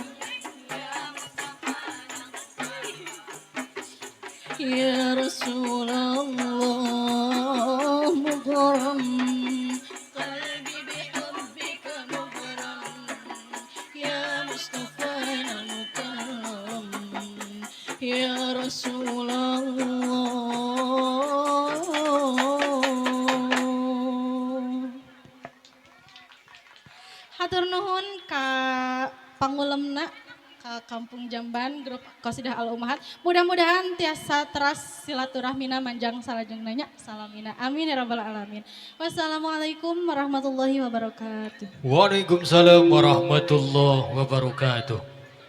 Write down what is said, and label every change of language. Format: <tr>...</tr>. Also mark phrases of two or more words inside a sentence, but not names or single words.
<ar>يا رسول الله مغرم قلبي بحبك مغرم يا مصطفى المكرم يا رسول</ar> <su>الله Hatur nuhun ka pangulemna ka Kampung Jamban grup Qasidah Al Ummahat. Mudah-mudahan tiasa teras silaturahmina manjang salajengnanya. Salamina.</su> <ar>آمين يا رب العالمين. والسلام عليكم ورحمة الله وبركاته. وعليكم السلام ورحمة الله وبركاته.</ar>